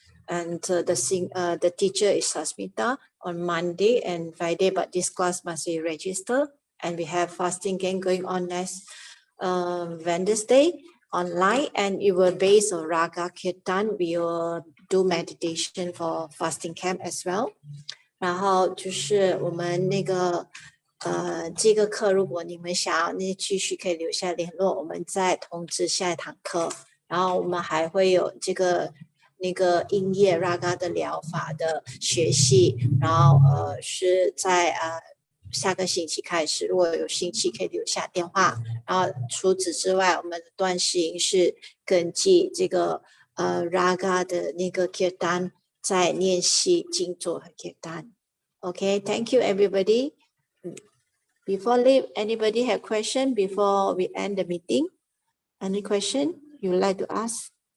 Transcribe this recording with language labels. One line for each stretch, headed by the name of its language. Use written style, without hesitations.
English: And the teacher is Sasmita on Monday and Friday, but this class must be registered. And we have fasting game going on next Wednesday online, and it will based on Raga Kirtan. We will do meditation for fasting camp as well.
Chinese: 然后就是我们那个这个课，如果你们想要那继续可以留下联络，我们再通知下一堂课。然后我们还会有这个那个音乐 Raga 的疗法的学习，然后是在下个星期开始，如果有兴趣可以留下电话。然后除此之外，我们的断行是根据这个Raga 的那个 Kirtan 在练习静坐和 Kirtan。
English: Okay, thank you everybody. Before leave, anybody have question before we end the meeting? Any question you would like to ask?